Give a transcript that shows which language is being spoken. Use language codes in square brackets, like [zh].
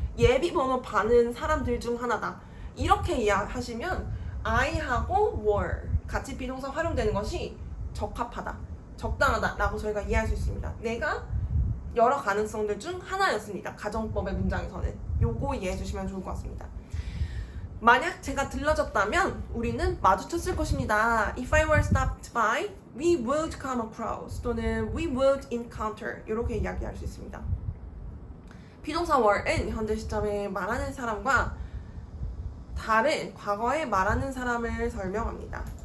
[ko] 예비번호 받는 사람들 중 하나다. 이렇게 이해하시면 I하고 were 같이 비동사 활용되는 것이 적합하다, 적당하다 라고 저희가 이해할 수 있습니다. 내가 여러 가능성들 중 하나였습니다. 가정법의 문장에서는 요거 이해해 주시면 좋을 것 같습니다. 만약 제가 들러졌다면 우리는 마주쳤을 것입니다. [en] If I were stopped by, we would come across [ko] 또는 [en] we would encounter [ko] 이렇게 이야기할 수 있습니다. 비동사 were은 현재 시점에 말하는 사람과 다른 과거에 말하는 사람을 설명합니다.